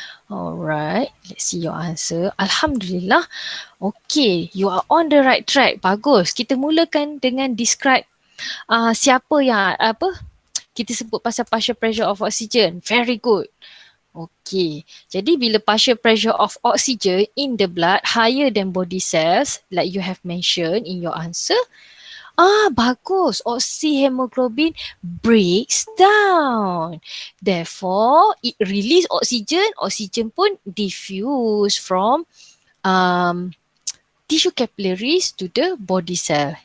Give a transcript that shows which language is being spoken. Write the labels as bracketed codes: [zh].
[en] Alright, let's see your answer. Alhamdulillah. Okay, you are on the right track. [ms] Bagus. Kita mulakan dengan describe siapa yang kita sebut pasal partial pressure of oxygen. [en] Very good. Okay, [ms] jadi bila [en] partial pressure of oxygen in the blood higher than body cells, like you have mentioned in your answer, [ms] bagus. [en] Oxyhemoglobin breaks down. Therefore, it release oxygen. Oxygen pun diffuse from tissue capillaries to the body cell.